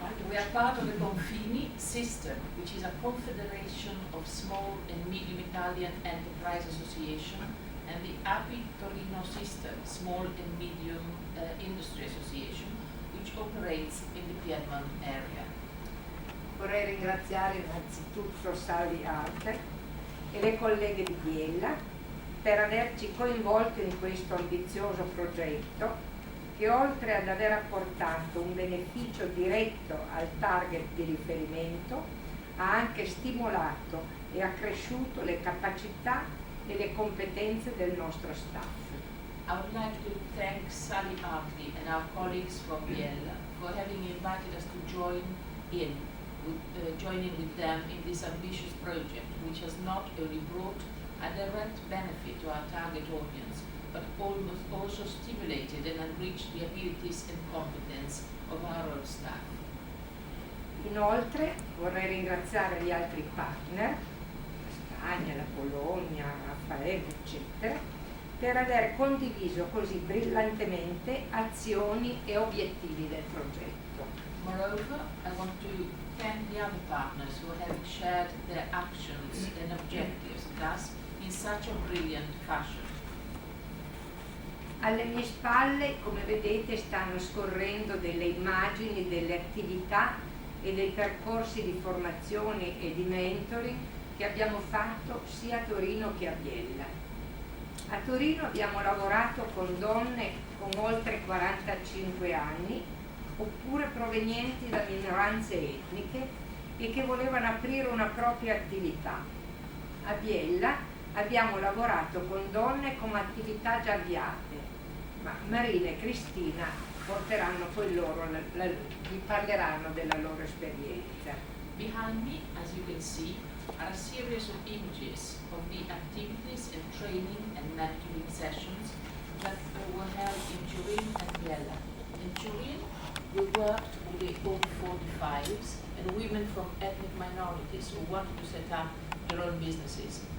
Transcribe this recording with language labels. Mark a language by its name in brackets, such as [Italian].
[English] We are part of the Confini system, which is a confederation of small and medium Italian enterprise association, and the API Torino system, small and medium industry association, which operates in the Piedmont area. [Italian] Vorrei ringraziare innanzitutto Sally Arte e le colleghe di Biella per averci coinvolto in questo ambizioso progetto che, oltre ad aver apportato un beneficio diretto al target di riferimento, ha anche stimolato e accresciuto le capacità e le competenze del nostro staff. [English] I would like to thank Sally Artley and our colleagues from Biella for having invited us to join in with them in this ambitious project, which has not only brought a direct benefit to our target audience, but also stimulated and enriched the abilities and competence of our own staff. [Italian] Inoltre vorrei ringraziare gli altri partner, la Spagna, la Polonia, Raffaele, eccetera, per aver condiviso così brillantemente azioni e obiettivi del progetto. [English] Moreover, I want to thank the other partners who have shared their actions and objectives with us in such a brilliant fashion. [Italian] Alle mie spalle, come vedete, stanno scorrendo delle immagini delle attività e dei percorsi di formazione e di mentoring che abbiamo fatto sia a Torino che a Biella. A Torino abbiamo lavorato con donne con oltre 45 anni, oppure provenienti da minoranze etniche e che volevano aprire una propria attività. A Biella abbiamo lavorato con donne con attività già avviate, ma Marina e Cristina porteranno poi loro, vi parleranno della loro esperienza. [English] Behind me, as you can see, are a series of images of the activities and training and mentoring sessions that were held in Turin and Biella. In Turin, we worked with the over 45s and women from ethnic minorities who wanted to set up their own businesses.